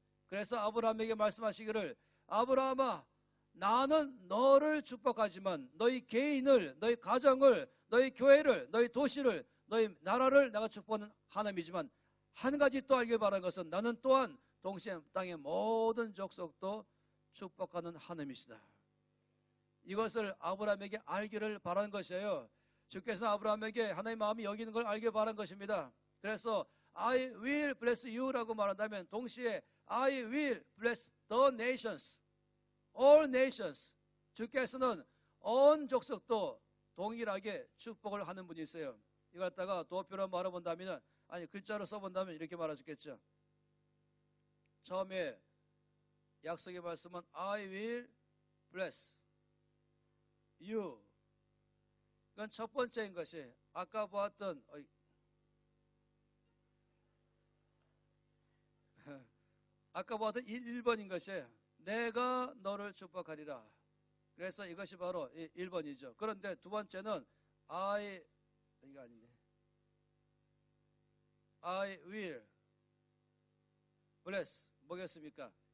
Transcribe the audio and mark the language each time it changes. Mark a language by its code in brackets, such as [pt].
[ko] 그래서 아브라함에게 말씀하시기를 아브라함아, 나는 너를 축복하지만 너희 개인을, 너희 가정을, 너희 교회를, 너희 도시를, 너희 나라를 내가 축복하는 하나님이지만 한 가지 또 알길 바라는 것은 나는 또한 동시에 땅의 모든 족속도 축복하는 하나님이시다. 이것을 아브라함에게 알기를 바라는 것이에요. 주께서 아브라함에게 하나님의 마음이 여기는 걸 알길 바란 것입니다. 그래서 [en] I will bless you라고 [ko] 말한다면 동시에 [en] I will bless the nations, all nations. [ko] 주께서는 온 족속도 동일하게 축복을 하는 분이 있어요. 이거 갖다가 도표로 말해본다면, 아니 글자로 써본다면 이렇게 말할 수 있겠죠. 처음에 약속의 말씀은 [en] I will bless you. [ko] 이건 첫 번째인 것이 아까 보았던 아까 보았던 1번인 것이 내가 너를 축복하리라. 그래서 이것이 바로 1번이죠. 그런데 두 번째는 이거 아닌데 [en] I will bless [ko] 뭐겠습니까?